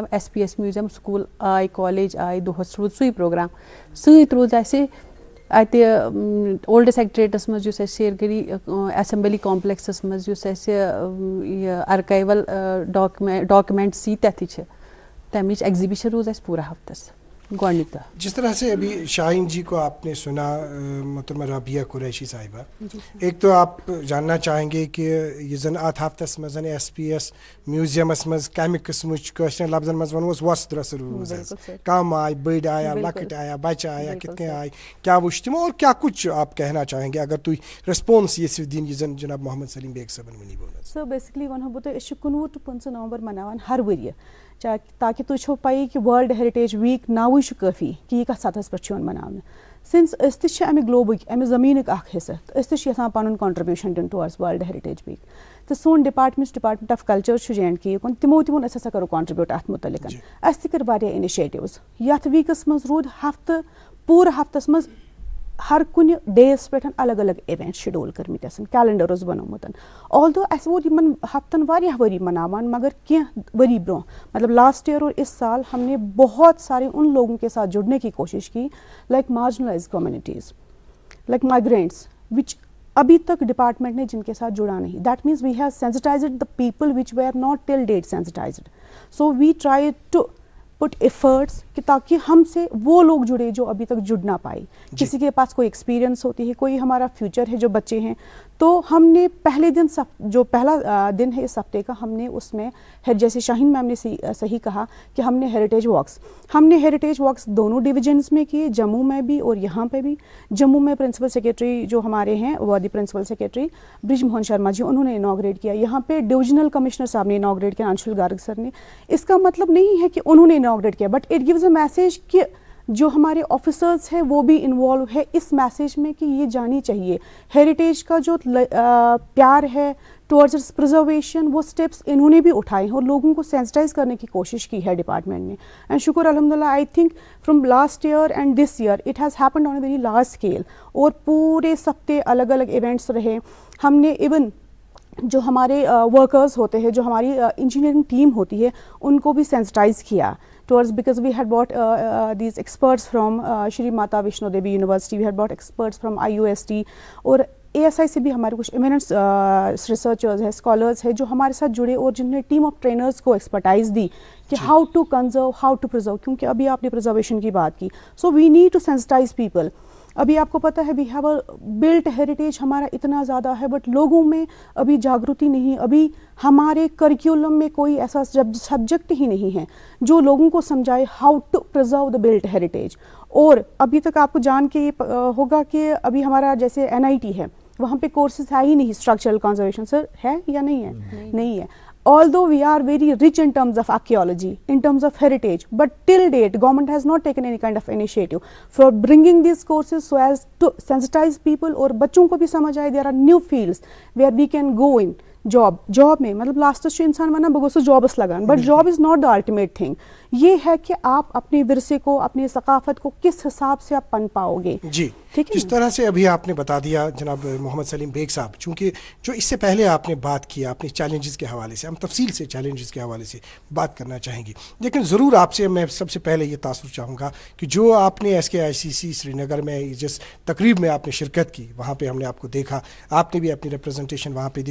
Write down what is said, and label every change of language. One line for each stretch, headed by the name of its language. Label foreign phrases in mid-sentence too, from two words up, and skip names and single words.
Kashmiri: SPS میوٗزیم سکوٗل آے کالیج آے دۄہَس روٗد سُے پرٛوگرام. سۭتۍ روٗد اَسہِ اَتہِ اولڈ سیکٹریٹَس منٛز یُس اَسہِ شیرگٔری ایسمبلی کامپلیکسَس منٛز یُس اَسہِ یہِ
English: archival documents
Kashmiri: ییٖتیاہ تہِ چھِ تَمِچ ایگزِبِشن روٗز اَسہِ پوٗرٕ ہفتَس گۄڈنیُک دۄہ.
Urdu: جس طرح سے ابھی شاہین جی کو آپ نے سنا محترمہ رابعہ قریشی صاحبہ، ایک تو آپ جاننا چاہیں گے کہ
Kashmiri: یہ زن ات ہفتس مز SPS میوزیمس مز کمہ قسمچ کٲشرین لفظن مز ونوس وۄس درس روٗز کم آئے بٔڑ آیا لۄکٕٹۍ آیا بچہ آیا کِتھ کٔنۍ آئے کیا وٕچھ تِمو
Urdu: اور کیا کچھ آپ کہنا چاہیں گے اگر
Kashmiri: تُہۍ ریسپانس یژھِو دِنۍ یہِ زن جناب محمد سلیٖم بیگ صٲبن وٕنی ووٚن. سو بیسکلی ونہو بہٕ تۄہہِ أسۍ چھِ 19 ٹُو 15 نومبر مناوان ہر ؤریہِ تاکہِ تُہۍ چھو پَیی کہِ وٲرلڈ ہیرِٹیج ویٖک ناوٕے چھُ کٲفی کہِ یہِ کَتھ سطحس پٮ۪ٹھ چھُ یِوان مناونہٕ. سِنس أسۍ تہِ چھِ اَمہِ گلوبٕکۍ اَمہِ زٔمیٖنٕکۍ اکھ حِصہٕ تہٕ أسۍ تہِ چھِ یژھان پَنُن کانٹربیوٗشن دیُن ٹُوٲرڈٕس وٲرلڈ ہیرِٹیج ویٖک تہٕ سون ڈپارٹمنٹ آف کلچر چھُ JNK یُکن تِمو تہِ ووٚن أسۍ ہسا کرو کانٹربیوٗٹ اَتھ مُتعلِق. اَسہِ تہِ کٔرۍ واریاہ اِنِشیٹِوٕز یَتھ ویٖکس منٛز روٗد ہفتہٕ پوٗرٕ ہفتس منٛز ہر کُنہِ ڈییَس پٮ۪ٹھ الگ الگ
English: event schedule
Kashmiri: کٔرمٕتۍ آسان کیلنڈر اوس بنومُت. آلدو اَسہِ ووت یِمن ہفتن واریاہ ؤری مناوان مگر کینٛہہ ؤری برونٛہہ
Urdu: مطلب
English: last year
Urdu: اور اس سال ہم نے بہت سارے ان لوگوں کے ساتھ جڑنے کی کوشش کی
English: like marginalise communities like migrants which
Urdu: ابھی تک ڈپارٹمنٹ نے جن کے ساتھ جڑا نہیں.
English: That means we have sensitized the people which we are not till date sensitized. so we try to put efforts
Urdu: کہ تاکہ ہم سے وہ لوگ جڑے جو ابھی تک جڑ نہ پائے. کسی کے پاس کوئی ایکسپیرینس ہوتی ہے کوئی ہمارا فیوچر ہے جو بچے ہیں تو ہم نے پہلے دن جو پہلا دن ہے اس ہفتے کا ہم نے اس میں جیسے شاہین میم نے صحیح کہا کہ ہم نے
English: heritage walks
Urdu: دونوں ڈویژنس میں کیے جموں میں بھی اور یہاں پہ بھی. جموں میں
English: principal secretary
Urdu: جو ہمارے ہیں وادی
English: principal secretary
Urdu: برج موہن شرما جی انہوں نے انوگریٹ کیا. یہاں پہ
English: divisional commissioner
Urdu: صاحب نے انوگریٹ کیا انشول گارگ سر نے. اس کا مطلب نہیں ہے کہ انہوں نے انوگریٹ کیا
English: but it gives a message
Urdu: کہ جو ہمارے آفیسرز ہیں وہ بھی انوالو ہے اس میسیج میں کہ یہ جانی چاہیے ہیریٹیج کا جو پیار ہے
English: towards preservation
Urdu: وہ اسٹیپس انہوں نے بھی اٹھائے ہیں اور لوگوں کو سینسٹائز کرنے کی کوشش کی ہے ڈپارٹمنٹ نے.
English: اینڈ شکر
Arabic: الحمد للہ
English: I think from last year and this year it has happened on a very large scale
Urdu: اور پورے ہفتے الگ الگ ایونٹس رہے. ہم نے ایون جو ہمارے ورکرز ہوتے ہیں جو ہماری انجینئرنگ ٹیم ہوتی ہے ان کو بھی سینسٹائز کیا
English: towards because we had brought these experts from Shri Mata Vaishno Devi University, we had brought experts from IUST
Urdu: اور ASI سے بھی ہمارے کچھ
English: eminent researchers
Urdu: ہیں اسکالرز ہیں جو ہمارے ساتھ جڑے اور جنہوں نے
English: team of trainers
Urdu: کو ایکسپرٹائز دی کہ
English: how to conserve how to preserve
Urdu: کیونکہ ابھی آپ نے پرزرویشن کی بات کی.
English: so we need to sensitize people.
Urdu: ابھی آپ کو پتہ ہے
English: we have a built heritage
Urdu: ہمارا اتنا زیادہ ہے, بٹ لوگوں میں ابھی جاگرتی نہیں, ابھی ہمارے کریکولم میں کوئی ایسا سبجیکٹ ہی نہیں ہے جو لوگوں کو سمجھائے
English: how to preserve the built heritage.
Urdu: اور ابھی تک آپ کو جان کے ہوگا کہ ابھی ہمارا جیسے NIT ہے, وہاں پہ کورسز ہے ہی نہیں
English: structural conservation.
Urdu: سر ہے یا نہیں ہے؟ نہیں ہے.
English: Although we are very rich in terms of archaeology, in terms of heritage, but till date government has not taken any kind of initiative for bringing these courses so as to sensitize people
Urdu: اور بچوں کو بھی سمجھ آئے
English: there are new fields where we can go in.
Urdu: جاب میں
Kashmiri: مطلب لاسٹس چھُ انسان ونان بہٕ گوٚژھُس جابس لگان,
English: but job is not the ultimate thing.
Urdu: یہ ہے کہ آپ اپنے ورثے کو, اپنی ثقافت کو کس حساب سے آپ پن پاؤ گے. جی, جس طرح سے ابھی آپ نے بتا دیا جناب محمد سلیم بیگ صاحب, چونکہ جو اس سے پہلے آپ نے بات کیا اپنے چیلنجز کے حوالے سے, ہم تفصیل سے چیلنجز کے حوالے سے بات کرنا چاہیں گے, لیکن ضرور آپ سے میں سب سے پہلے یہ تاثر چاہوں گا کہ جو آپ نے SKICC سری نگر میں جس تقریب میں آپ نے شرکت کی, وہاں پہ ہم نے آپ کو دیکھا, آپ نے بھی اپنی ریپرزنٹیشن وہاں پہ دی.